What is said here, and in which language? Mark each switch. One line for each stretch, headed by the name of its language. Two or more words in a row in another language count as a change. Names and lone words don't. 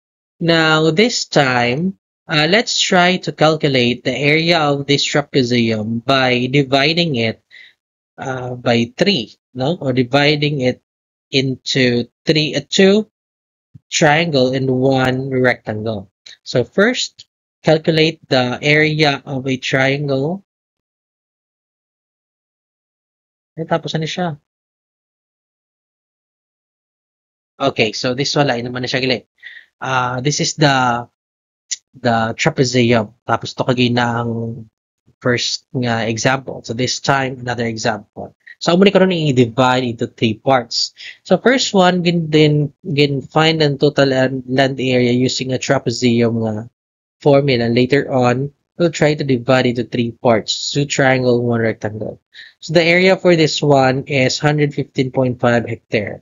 English: Now, this time, let's try to calculate the area of this trapezium by dividing it by 3, no? Or dividing it into 2 triangle and 1 rectangle. So first, calculate the area of a triangle.
Hiligaynon: Tapos ano siya?
English: Okay, so this
Hiligaynon: wala naman na siya gali.
English: This is the trapezium.
Hiligaynon: Tapos to kagay na ang first nga example.
English: So this time, another example.
Hiligaynon: So amo ni karon i-divide
English: into 3 parts. So first one, gin find ang total land area using a trapezium nga formula. Later on, we'll try to divide into 3 parts, 2 triangle, 1 rectangle. So the area for this one is 115.5 hectare.